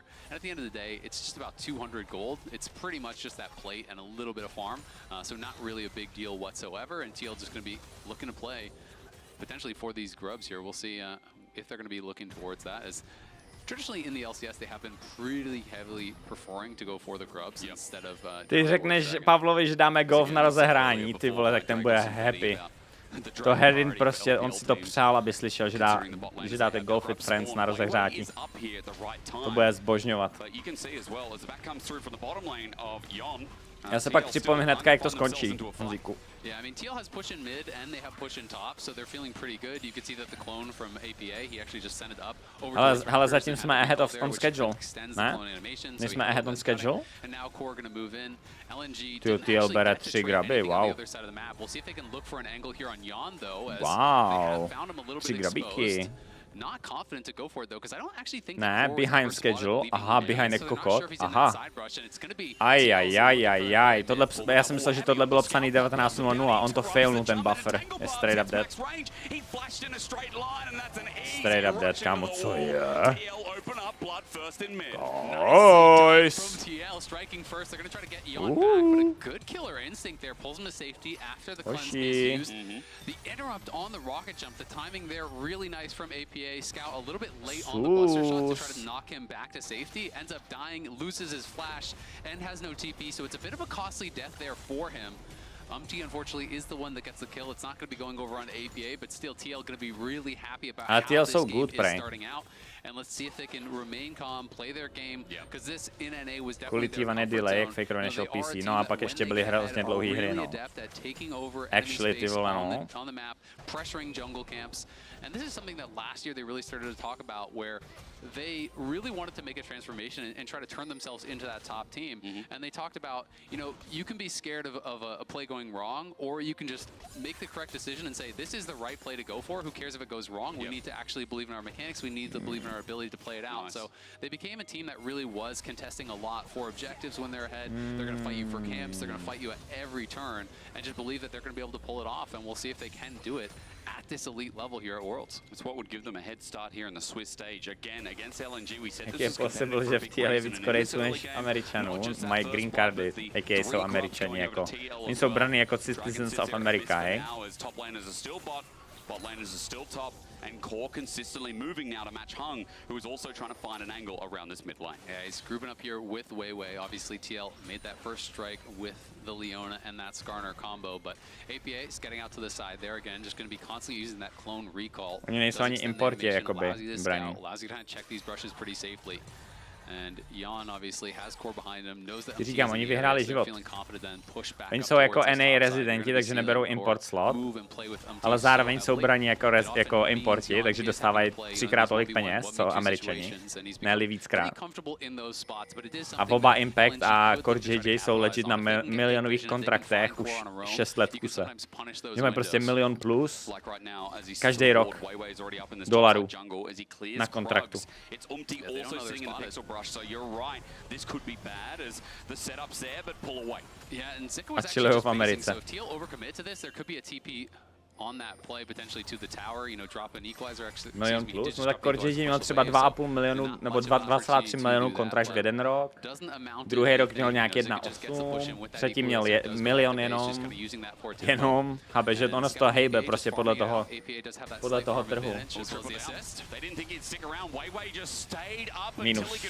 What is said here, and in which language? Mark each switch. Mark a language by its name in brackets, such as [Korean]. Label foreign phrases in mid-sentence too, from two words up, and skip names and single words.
[English] And at the end of the day, it's just about 200 gold. It's pretty much just that plate and a little bit of farm. So not really a big deal whatsoever, and TL just going to be looking to play potentially for these grubs here. We'll see if they're going to be looking towards that. As traditionally in the LCS, they have been pretty heavily preferring to go for the grubs instead of... [Czech] Ty řekneš Pavlovi, že dáme golf na rozehrání, ty vole, tak ten bude happy. To Herin prostě, on si to přál, aby slyšel, že dáte Golf with Friends na rozehrátí. To bude zbožňovat. Já se pak připomínám hnedka, jak to skončí, Honzíku. [English] Yeah, I mean, TL has push in mid and they have push in top, so they're feeling pretty good. You could see that the clone from APA, he actually just sent it up over. [Czech] Ale zatím jsme [English] ahead on schedule, [Czech] ne? My jsme [English] ahead on schedule? And now Core going to move in. LNG [Czech] to TL bere 3 graby, wow. Wow, 3 grabíky. [English] Not confident to go for it though, because I don't actually think. [Czech] Ne, [English] behind schedule. [Czech] Aha, behind a kokot. Aha. Ajajajajaj. Tohle, já jsem myslel, že tohle bylo psaný 19:00. On to failnul, ten buffer. [English] Je straight up dead. Straight up dead, [Czech] kámo, co je? Nice. Hoši. [English] The interrupt on the rocket jump, the timing there really nice from APA. Scout a little bit late on the buster shot to try to knock him back to safety. Ends up dying, loses his flash, and has no TP, so it's a bit of a costly death there for him. Unfortunately is the one that gets the kill. It's not going to be going over on APA, but still TL going to be really happy about how this game is starting out. And let's see if they can remain calm, play their game, because this in NA was definitely their delay, [Czech] jak Faker nešel PC, no a pak ještě byly hrozně dlouhý hry, no. Actually, ty vole, no. [English] On the map, pressuring jungle camps. And this is something that last year they really started to talk about, where they really wanted to make a transformation and try to turn themselves into that top team. And they talked about, you can be scared of a play going wrong, or you can just make the correct decision and say, this is the right play to go for. Who cares if it goes wrong? We need to actually believe in our mechanics. We need to believe in our ability to play it out. So they became a team that really was contesting a lot for objectives when they're ahead. They're going to fight you for camps. They're going to fight you at every turn, and just believe that they're going to be able to pull it off. And we'll see if they can do it at this elite level here at Worlds. It's what would give them a head start here in the Swiss stage. Again, against LNG, we said this is possible, [Czech] že v TL je víc Korejců než Američanů. Mají green cardy, a.k.a. jsou Američani, jako. Oni jsou braní jako [English] citizens of America, Bot laners are still top, and Core consistently moving now to match Hung, who is also trying to find an angle around this mid lane. Yeah, he's grouping up here with Waybo. Obviously, TL made that first strike with the Leona and that Skarner combo, but APA is getting out to the side there again, just going to be constantly using that clone recall. [Czech] Oni nejsou ani importě, jakoby, braní. [English] Allows you to check these brushes pretty safely. And Jan obviously has Core behind him, knows that [Czech] říkám, oni vyhráli život. Oni jsou jako NA rezidenti, takže neberou import slot, ale zároveň jsou braní jako importi, takže dostávají 3krát tolik peněz, co Američani, ne-li víckrát. A oba Impact a Core JJ jsou legit na milionových kontraktech už 6 let v kuse. Že mají prostě milion plus každý rok dolarů na kontraktu. [English] So you're right. This could be bad as the setup's there, but pull away. Yeah, and Zika was actually just facing, so if TL overcommit to this, there could be a TP on that play potentially to the tower, you know, drop an equalizer. [Czech] Milion plus, no tak Genji měl třeba 2,5 milionu nebo 2,3 milionu kontrakt v jeden rok. Druhý rok měl nějak 1,8, předtím měl milion jenom, chápeš, že ono z toho hejbe prostě podle toho trhu. Minus.